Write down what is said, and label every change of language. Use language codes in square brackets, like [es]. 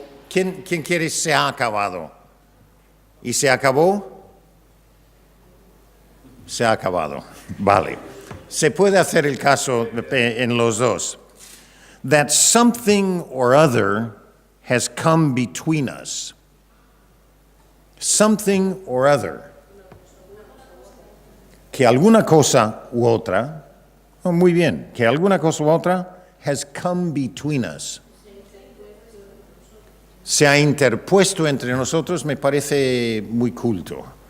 [es] ¿Quién quiere se ha acabado? ¿Y se acabó? Se ha acabado. Vale. Se puede hacer el caso en los dos. [en] That something or other has come between us. Something or other. [es] Que alguna cosa u otra, muy bien, que alguna cosa u otra [en] has come between us. [es] Se ha interpuesto entre nosotros, me parece muy culto.